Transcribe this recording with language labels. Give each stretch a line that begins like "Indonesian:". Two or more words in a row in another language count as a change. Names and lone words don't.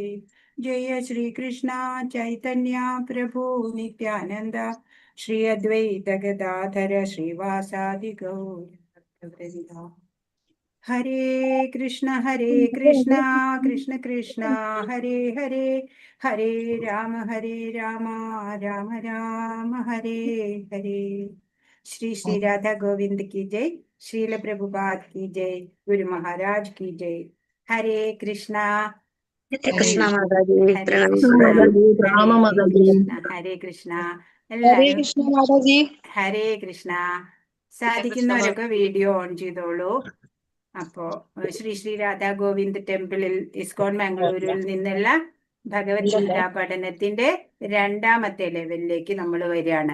Malayalam: ജയ ശ്രീകൃഷ്ണ ചൈതന്യ പ്രഭു നിത്യാനന്ദ ശ്രീ അദ്വൈത ഗദാധര ശ്രീവാസാദി ഗൗരവൃന്ദ. ഹരേ കൃഷ്ണ കൃഷ്ണ കൃഷ്ണ ഹരേ ഹരേ, ഹരേ രാമ രാമ രാമ ഹരേ ഹരേ.
Hindi: ശ്രീ ശ്രീ രാധാ ഗോവിന്ദ് की जय, श्रील प्रभुपाद की जय, गुरु महाराज की जय. हरे कृष्णा
Malayalam: കൃഷ്ണ മാതാജി. ഹരേ കൃഷ്ണ ഹരേ കൃഷ്ണ. എല്ലാരും ഹരേ കൃഷ്ണ. സാധിക്കുന്നവരൊക്കെ വീഡിയോ ഓൺ ചെയ്തോളൂ. അപ്പോ ശ്രീ ശ്രീ രാധാ ഗോവിന്ദ് ടെമ്പിളിൽ ഇസ്കോൺ മംഗളൂരുവിൽ നിന്നുള്ള ഭഗവത്ഗീത പഠനത്തിന്റെ 2ാമത്തെ ലെവലിലേക്ക് നമ്മൾ വരികയാണ്.